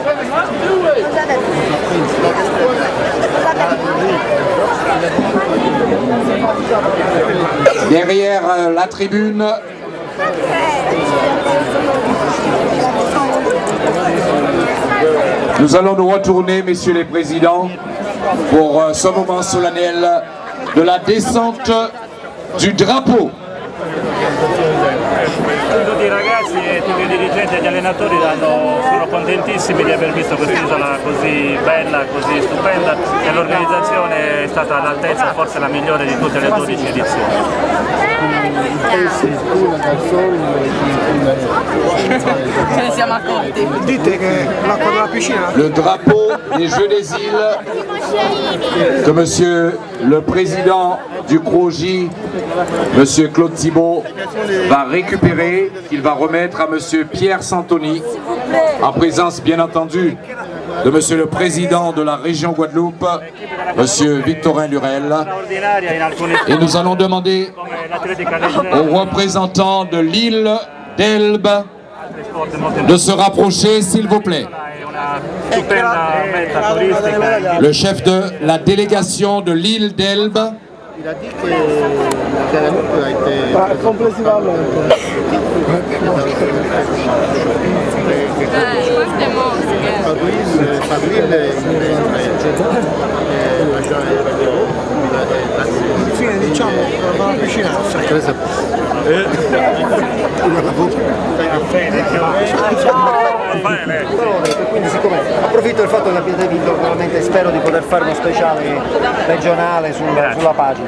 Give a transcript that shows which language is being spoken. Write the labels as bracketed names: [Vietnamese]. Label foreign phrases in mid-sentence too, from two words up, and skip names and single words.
[French] Derrière la tribune, nous allons nous retourner, messieurs les présidents, pour ce moment solennel de la descente du drapeau. [Italian] Tutti i ragazzi e tutti i dirigenti e gli allenatori sono contentissimi di aver visto quest'isola così bella, così stupenda, e l'organizzazione è stata all'altezza, forse la migliore di tutte le 12 edizioni. Ce ne siamo accorti. Dite che l'acqua della piscina. [French] Le drapeau des Jeux des Îles que monsieur le président du CROJ, monsieur Claude Thibault, va récupérer, qu'il va remettre à monsieur Pierre Santoni, en présence bien entendu de monsieur le président de la région Guadeloupe, monsieur Victorin Lurel. Et nous allons demander aux représentants de l'île d'Elbe de se rapprocher, s'il vous plaît. Le chef de la délégation de l'île d'Elbe. Il a dit que la Guadeloupe a été complessivement. [Italian] Infine diciamo la piscina quindi siccome approfitto del fatto che abbiate vinto, veramente spero di poter fare uno speciale regionale sulla pagina.